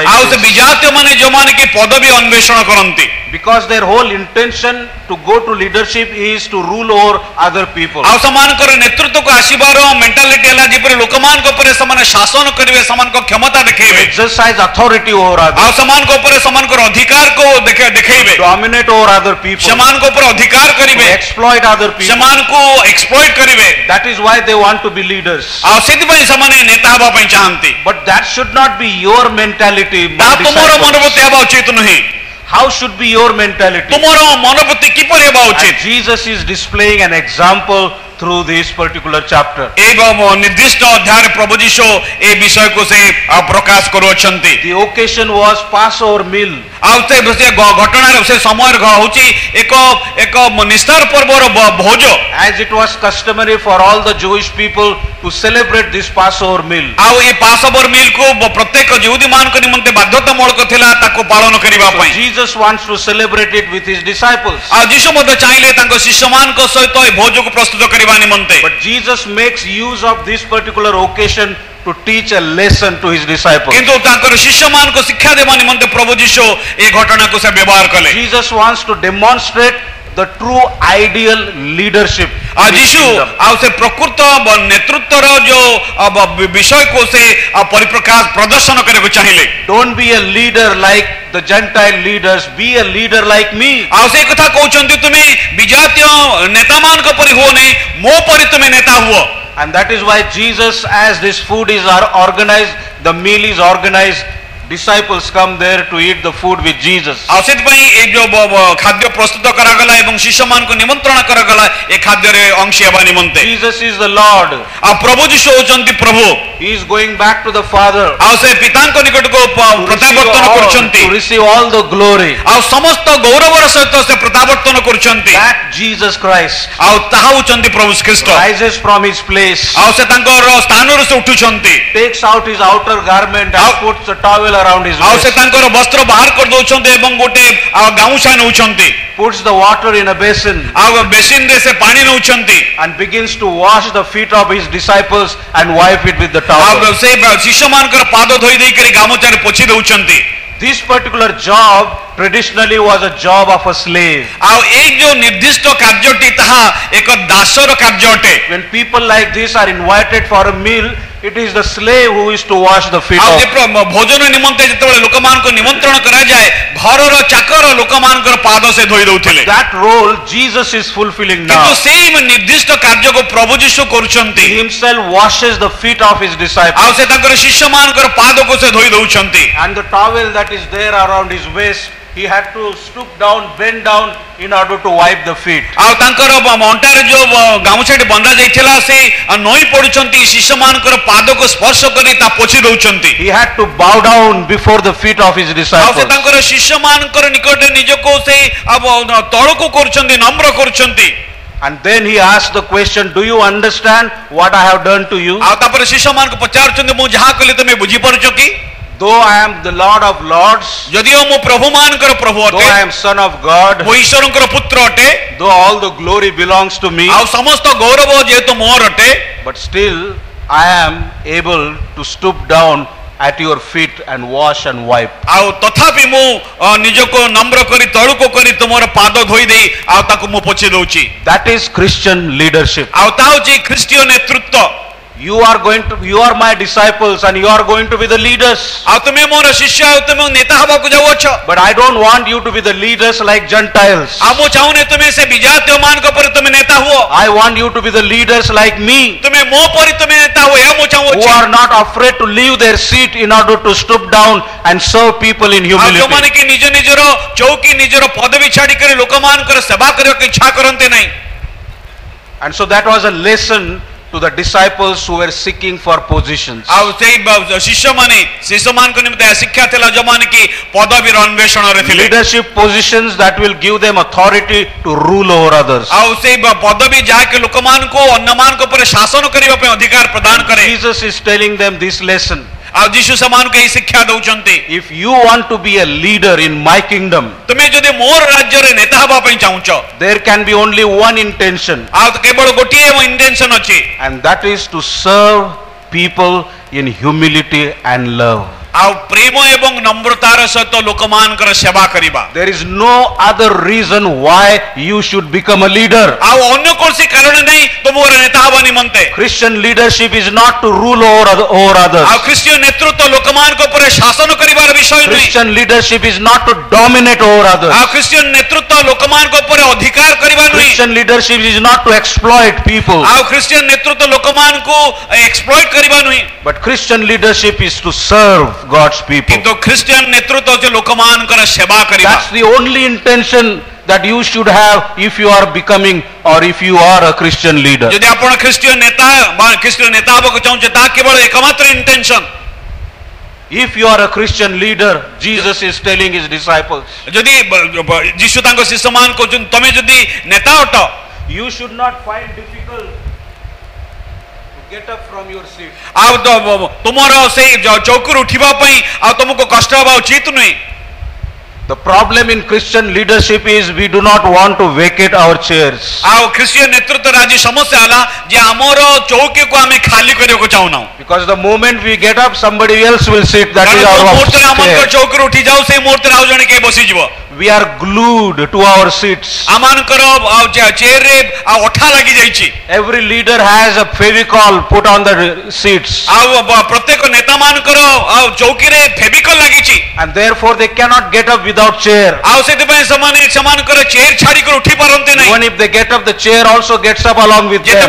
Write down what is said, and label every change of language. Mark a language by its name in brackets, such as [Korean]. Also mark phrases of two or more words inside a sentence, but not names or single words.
[Odia] ଆଉ ସେ this, ବିଜାତୀୟ ମାନେ ଯୋଉମାନେ କି ପଦବୀ ଅନ୍ୱେଷଣ କରନ୍ତି [English] because their whole intention to go to leadership is to rule over other people. [Odia] ଆଉ ସେମାନଙ୍କର ନେତୃତ୍ୱକୁ ଆସିବାର ମେଣ୍ଟାଲିଟି ହେଲା ଯେପରି ଲୋକମାନଙ୍କ ଉପରେ ସେମାନେ ଶାସନ କରିବେ, ସେମାନଙ୍କ କ୍ଷମତା ଦେଖେଇବେ [English] Exercise authority over ଆଉ others, [Odia] ସେମାନଙ୍କ ଉପରେ ସେମାନଙ୍କର ଅଧିକାରକୁ ଦେଖେଇବେ, [English] dominate over other people, [Odia] ସେମାନଙ୍କ ଉପରେ ଅଧିକାର to କରିବେ, [English] exploit other people. [Odia] ସେମାନଙ୍କୁ ଏକ୍ସପ୍ଲଏଟ୍ କରିବେ [English] That is why they want to be leaders. [Odia] ଆଉ ସେଥିପାଇଁ ସେମାନେ ନେତା ହେବା ପାଇଁ ଚାହାନ୍ତି। [English] But that should not be your mentality, my [Odia] ତାହା ତୁମର disciples. ମନୋବୃତ୍ତି ହେବା ଉଚିତ ନୁହେଁ। [English] How should be your mentality? [Odia] ତୁମର ମନୋବୃତ୍ତି କିପରି ହେବା ଉଚିତ? [English] And Jesus is displaying an example through this particular chapter. [Odia] ଏବଂ ନିର୍ଦ୍ଦିଷ୍ଟ ଅଧ୍ୟାୟରେ ପ୍ରଭୁ ଯୀଶୁ ଏ ବିଷୟକୁ ସେ ପ୍ରକାଶ କରୁଅଛନ୍ତି। [English] The occasion was Passover meal. [Odia] ଆଉ ସେ ଘଟଣାର ସେ ସମୟରେ ହଉଛି ଏକ ନିସ୍ତାର ପର୍ବର ଭୋଜ। [English] As it was customary for all the Jewish people to celebrate this Passover meal. [Odia] ଆଉ ଏ [English] Passover meal [Odia] ପ୍ରତ୍ୟେକ ଯହୁଦୀ ମାନଙ୍କ ନିମନ୍ତେ ବାଧ୍ୟତାମୂଳକ ଥିଲା ତାକୁ ପାଳନ କରିବା So ପାଇଁ। [English] Jesus wants to celebrate it with his disciples. [Odia] ଆଉ ଯୀଶୁ ମଧ୍ୟ ଚାହିଁଲେ ତାଙ୍କ ଶିଷ୍ୟମାନଙ୍କ ସହିତ ଏ ଭୋଜକୁ ପ୍ରସ୍ତୁତ କରିବା ନିମନ୍ତେ। [English] But Jesus makes use of this particular occasion to teach a lesson to his disciples. [Odia] କିନ୍ତୁ ତାଙ୍କର ଶିଷ୍ୟମାନଙ୍କୁ ଶିକ୍ଷା ଦେବା ନିମନ୍ତେ ପ୍ରଭୁ ଯୀଶୁ ଏ ଘଟଣାକୁ ସେ ବ୍ୟବହାର କଲେ। [English] Jesus wants to demonstrate the true ideal leadership. ଆଉ in his ଯୀଶୁ kingdom. [Odia] ଆଉ ସେ ପ୍ରକୃତ ନେତୃତ୍ୱର ଯୋଉ ବିଷୟକୁ ସେ ପରିପ୍ରକାଶ ପ୍ରଦର୍ଶନ କରିବାକୁ ଚାହିଁଲେ। [English] Don't be a leader like the Gentile leaders, be a leader like me. [Odia] ଆଉ ସେ କଥା କହୁଛନ୍ତି ତୁମେ ବିଜାତୀୟ ନେତାମାନଙ୍କ ପରି ହୁଅନି, ମୋ ପରି ତୁମେ ନେତା ହୁଅ। [English] And that is why Jesus, as this food is organized, the meal is organized, disciples come there to eat the food with Jesus. [Odia] ଆଉ ସେଥିପାଇଁ ଏ ଯୋଉ ଖାଦ୍ୟ ପ୍ରସ୍ତୁତ କରାଗଲା ଏବଂ ଶିଷ୍ୟମାନଙ୍କୁ ନିମନ୍ତ୍ରଣ କରାଗଲା ଏ ଖାଦ୍ୟରେ ଅଂଶ ହେବା ନିମନ୍ତେ। [English] Jesus is the Lord. [Odia] ଆଉ ପ୍ରଭୁ ଯୀଶୁ ହେଉଛନ୍ତି ପ୍ରଭୁ। [English] He is going back to the Father [Odia] ଆଉ ସେ ପିତାଙ୍କ ନିକଟକୁ ପ୍ରତ୍ୟାବର୍ତ୍ତନ କରୁଛନ୍ତି [English] to receive all the glory. [Odia] ଆଉ ସମସ୍ତ ଗୌରବର ସହିତ ସେ ପ୍ରତ୍ୟାବର୍ତ୍ତନ କରୁଛନ୍ତି। [English] That Jesus Christ [Odia] ଆଉ ତାହା ହେଉଛନ୍ତି ପ୍ରଭୁ ଖ୍ରୀଷ୍ଟ। [English] rises from his place, [Odia] ଆଉ ସେ ତାଙ୍କର ସ୍ଥାନରୁ ସେ ଉଠୁଛନ୍ତି [English] takes out his outer garment and puts a towel around his [Odia] ଆଉ ସେ waist, ତାଙ୍କର ବସ୍ତ୍ର ବାହାର କରିଦଉଛନ୍ତି ଏବଂ ଗୋଟେ ଗାମୁଛା ନେଉଛନ୍ତି [English] puts the water in a basin [Odia] ଆଉ ବେସିନରେ ସେ ପାଣି ନେଉଛନ୍ତି [English] and begins to wash the feet of his disciples and wipe it with the [Odia] ଆଉ towel. ସେ ଶିଷ୍ୟମାନଙ୍କର ପାଦ ଧୋଇ ଦେଇକରି ଗାମୁଛାରେ ପୋଛି ଦେଉଛନ୍ତି। [English] This particular job traditionally was a job of a slave. [Odia] ଆଉ ଏଇ ଯୋଉ ନିର୍ଦ୍ଦିଷ୍ଟ କାର୍ଯ୍ୟଟି ତାହା ଏକ ଦାସର କାର୍ଯ୍ୟ ଅଟେ। [English] When people like this are invited for a meal, it is the slave who is to wash the feet [Odia] ଆଉ of. ଭୋଜନ ନିମନ୍ତେ ଯେତେବେଳେ ଲୋକମାନଙ୍କୁ ନିମନ୍ତ୍ରଣ କରାଯାଏ ଘରର ଚାକର ଲୋକମାନଙ୍କର ପାଦ ସେ ଧୋଇ ଦଉଥିଲେ। [English] That role Jesus is fulfilling [Odia] କିନ୍ତୁ now. ସେଇ ନିର୍ଦ୍ଦିଷ୍ଟ କାର୍ଯ୍ୟକୁ ପ୍ରଭୁ ଯୀଶୁ କରୁଛନ୍ତି। [English] He himself washes the feet of his [Odia] ଆଉ disciples, ସେ ତାଙ୍କର ଶିଷ୍ୟମାନଙ୍କର ପାଦକୁ ସେ ଧୋଇ ଦଉଛନ୍ତି। [English] and the towel that is there around his waist, he had to stoop down, bend down in order to wipe the feet. [Odia] ଆଉ ତାଙ୍କର ଅଣ୍ଟାରେ ଯୋଉ ଗାମୁଛାଟି ବନ୍ଧା ଯାଇଥିଲା ସେ ନଇଁ ପଡୁଛନ୍ତି ଶିଷ୍ୟ ମାନଙ୍କର ପାଦକୁ ସ୍ପର୍ଶ କରି ତା ପୋଛି ଦଉଛନ୍ତି। [English] He had to bow down before the feet of his [Odia] ଆଉ ସେ disciples. ତାଙ୍କର ଶିଷ୍ୟ ମାନଙ୍କର ନିକଟରେ ନିଜକୁ ସେ ତଳକୁ କରୁଛନ୍ତି, ନମ୍ର କରୁଛନ୍ତି। [English] And then he asked the question, do you understand what I have done to you? [Odia] ଆଉ ତାପରେ ଶିଷ୍ୟ ମାନଙ୍କୁ ପଚାରୁଛନ୍ତି ମୁଁ ଯାହା କଲି ତମେ ବୁଝି ପାରୁଛ କି? [English] Though I am the Lord of Lords, [Odia] ଯଦିଓ ମୁଁ ପ୍ରଭୁ ମାନଙ୍କର ପ୍ରଭୁ though ଅଟେ, [English] I am Son of God, [Odia] ମୁଁ ଈଶ୍ୱରଙ୍କର ପୁତ୍ର ଅଟେ, [English] though all the glory belongs to me, [Odia] ଆଉ ସମସ୍ତ ଗୌରବ ଯେହେତୁ ମୋର ଅଟେ, [English] but still I am able to stoop down at your feet and wash and wipe. [Odia] ଆଉ ତଥାପି ମୁଁ ନିଜକୁ ନମ୍ର କରି ତଳକୁ କରି ତୁମର ପାଦ ଧୋଇ ଦେଇ ଆଉ ତାକୁ ମୁଁ ପୋଛି ଦଉଛି। [English] That is Christian leadership. [Odia] ଆଉ ତା ହେଉଛି ଖ୍ରୀଷ୍ଟୀୟ ନେତୃତ୍ୱ। [English] You are my disciples and you are going to be the leaders. [Odia] ଆଉ ତୁମେ ମୋର ଶିଷ୍ୟ ଆଉ ତୁମେ ନେତା ହେବାକୁ ଯାଉଅଛ। [English] But I don't want you to be the leaders like Gentiles. [Odia] ଆଉ ମୁଁ ଚାହୁଁନି ତୁମେ ସେ ବିଜାତୀୟ ମାନଙ୍କ ପରି ତୁମେ ନେତା ହୁଅ। [English] I want you to be the leaders like me, [Odia] ତୁମେ ମୋ ପରି ତୁମେ ନେତା ହୁଅ, ଏହା ମୁଁ who ଚାହୁଁଅଛି। [English] are not afraid to leave their seat in order to stoop down and serve people in [Odia] ଆଉ humility. ଯେଉଁମାନେ କି ନିଜର ଚୌକି ନିଜର ପଦବୀ ଛାଡ଼ିକରି ଲୋକମାନଙ୍କର ସେବା କରିବାକୁ ଇଚ୍ଛା କରନ୍ତି ନାହିଁ। [English] And so that was a lesson to the disciples who were seeking for positions. [Odia] ଆଉ ସେଇ ଶିଷ୍ୟମାନଙ୍କ ନିମନ୍ତେ ଶିକ୍ଷା ଥିଲା ଯେଉଁମାନେ କି ପଦବୀର ଅନ୍ୱେଷଣରେ ଥିଲେ। [English] Leadership positions that will give them authority to rule over others. [Odia] ଆଉ ସେଇ ପଦବୀ ଯାହାକି ଲୋକମାନଙ୍କୁ ଅନ୍ୟମାନଙ୍କ ଉପରେ ଶାସନ କରିବା ପାଇଁ ଅଧିକାର ପ୍ରଦାନ କରେ। [English] Jesus is telling them this lesson. [Odia] ଆଉ ଯୀଶୁ ସେମାନଙ୍କୁ ଏହି ଶିକ୍ଷା ଦଉଛନ୍ତି। [English] If you want to be a leader in my kingdom, [Odia] ତୁମେ ଯଦି ମୋର ରାଜ୍ୟରେ ନେତା ହେବା ପାଇଁ ଚାହୁଁଛ, [English] there can be only one intention, [Odia] ଆଉ କେବଳ ଗୋଟିଏ ଇଣ୍ଟେନ୍ସନ ଅଛି, [English] and that is to serve people in humility and love. [Odia] ଆଉ ପ୍ରେମ ଏବଂ ନମ୍ରତାର ସହିତ ଲୋକମାନଙ୍କର ସେବା କରିବା। [English] There is no other reason why you should become a leader. [Odia] ଆଉ ଅନ୍ୟ କୌଣସି କାରଣ ନାହିଁ ତୁମର ନେତା ହେବା ନିମନ୍ତେ। [English] Christian leadership is not to rule over others. [Odia] ଆଉ ଖ୍ରୀଷ୍ଟୀୟ ନେତୃତ୍ୱ ଲୋକମାନଙ୍କ ଉପରେ ଶାସନ କରିବାର ବିଷୟ ନୁହେଁ। [English] Christian leadership is not to dominate over others. [Odia] ଆଉ ଖ୍ରୀଷ୍ଟୀୟ ନେତୃତ୍ୱ ଲୋକମାନଙ୍କ ଉପରେ ଅଧିକାର କରିବା ନୁହେଁ। [English] Christian leadership is not to exploit people. [Odia] ଆଉ ଖ୍ରୀଷ୍ଟୀୟ ନେତୃତ୍ୱ ଲୋକମାନଙ୍କୁ ଏକ୍ସପ୍ଲଏଟ୍ କରିବା ନୁହେଁ। [English] But Christian leadership is to serve God's people. [Odia] କିନ୍ତୁ ଖ୍ରୀଷ୍ଟୀୟ ନେତୃତ୍ୱ ହେଉଛି ଲୋକମାନଙ୍କର ସେବା କରିବା। [English] That's the only intention that you should have if you are becoming or if you are a Christian leader. [Odia] ଯଦି ଆପଣ ଖ୍ରୀଷ୍ଟୀୟ ନେତା ବା ଖ୍ରୀଷ୍ଟୀୟ ନେତା ହେବାକୁ ଚାହୁଁଛନ୍ତି ତାହା କେବଳ ଏକମାତ୍ର ଇଣ୍ଟେନ୍ସନ। [English] If you are a Christian leader, Jesus is telling his disciples, [Odia] ଯଦି ଯୀଶୁ ତାଙ୍କ ଶିଷ୍ୟମାନଙ୍କୁ କହୁଛନ୍ତି ତମେ ଯଦି ନେତା ଅଟ, [English] you should not find difficult to get up from your seat. [Odia] ଆଉ ତୁମର ସେଇ ଚୌକିରୁ ଉଠିବା ପାଇଁ ଆଉ ତୁମକୁ କଷ୍ଟ ହେବା ଉଚିତ ନୁହେଁ। [English] The problem in Christian leadership is we do not want to vacate our chairs. [Odia] ଆଉ ଖ୍ରୀଷ୍ଟୀୟ ନେତୃତ୍ୱର ଆଜି ସମସ୍ୟା ହେଲା ଯେ ଆମର ଚୌକିକୁ ଆମେ ଖାଲି କରିବାକୁ ଚାହୁଁନାହୁଁ। [English] Because the moment we get up, somebody else will sit. That is our [Odia] ମୁହୂର୍ତ୍ତରେ ଆମର chair. ଚୌକିରୁ ଉଠି ଯାଉ ସେଇ ମୁହୂର୍ତ୍ତରେ ଆଉ ଜଣେ କିଏ ବସିଯିବ। [English] We are glued to our seats. [Odia] ଆମମାନଙ୍କର ଚେୟାରରେ ଅଠା ଲାଗି ଯାଇଛି। [English] Every leader has a Fevicol put on the seats. [Odia] ଆଉ ପ୍ରତ୍ୟେକ ନେତା ମାନଙ୍କର ଚୌକିରେ ଫେଭିକଲ ଲାଗିଛି। [English] And therefore they cannot get up without chair. [Odia] ଆଉ ସେଥିପାଇଁ ସେମାନେ ସେମାନଙ୍କର ଚେୟାର ଛାଡ଼ିକରି ଉଠି ପାରନ୍ତି ନାହିଁ। [English] Even if they get up, the chair also gets up along with them.